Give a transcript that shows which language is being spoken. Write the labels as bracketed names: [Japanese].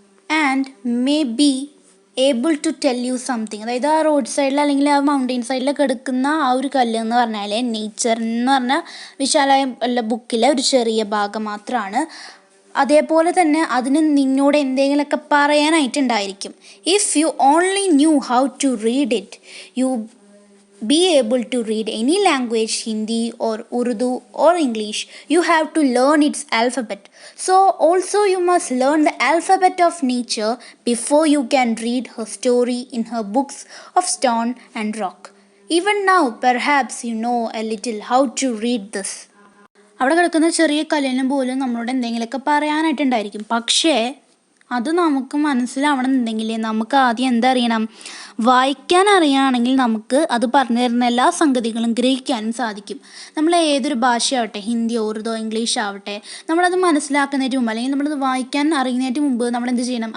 [English] And may be able to tell you something. [Malayalam] അതായത് ആ road സൈഡിൽ അല്ലെങ്കിൽ ആ മൗണ്ടെയിൻ സൈഡിലൊക്കെ എടുക്കുന്ന ആ ഒരു കല്ല് എന്ന് പറഞ്ഞാൽ നേച്ചർ എന്ന് പറഞ്ഞാൽ വിശാലമായ ബുക്കിലെ ഒരു ചെറിയ ഭാഗം മാത്രമാണ്. അതേപോലെ തന്നെ അതിന് നിന്നോട് എന്തെങ്കിലുമൊക്കെ പറയാനായിട്ടുണ്ടായിരിക്കും. [English] If you only knew how to read it, you be able to read any language, Hindi or Urdu or English. You have to learn its alphabet. So also you must learn the alphabet of nature before you can read her story in her books of stone and rock. Even now perhaps you know a little how to read this. [Malayalam] അവിടെ കിടക്കുന്ന ചെറിയ കല്ലിനും പോലും നമ്മളോട് എന്തെങ്കിലുമൊക്കെ പറയാനായിട്ടുണ്ടായിരിക്കും. പക്ഷേ അത് നമുക്ക് മനസ്സിലാവണമെന്നുണ്ടെങ്കിൽ നമുക്ക് ആദ്യം എന്തറിയണം? വായിക്കാൻ അറിയുകയാണെങ്കിൽ നമുക്ക് അത് പറഞ്ഞു തരുന്ന എല്ലാ സംഗതികളും ഗ്രഹിക്കാനും സാധിക്കും. നമ്മൾ ഏതൊരു ഭാഷയാവട്ടെ, ഹിന്ദിയോ ഉറുദോ ഇംഗ്ലീഷ് ആവട്ടെ, നമ്മളത് മനസ്സിലാക്കുന്നതിന് മുമ്പ് അല്ലെങ്കിൽ നമ്മളത് വായിക്കാൻ അറിയുന്നതിന് മുമ്പ് നമ്മൾ എന്ത് ചെയ്യണം?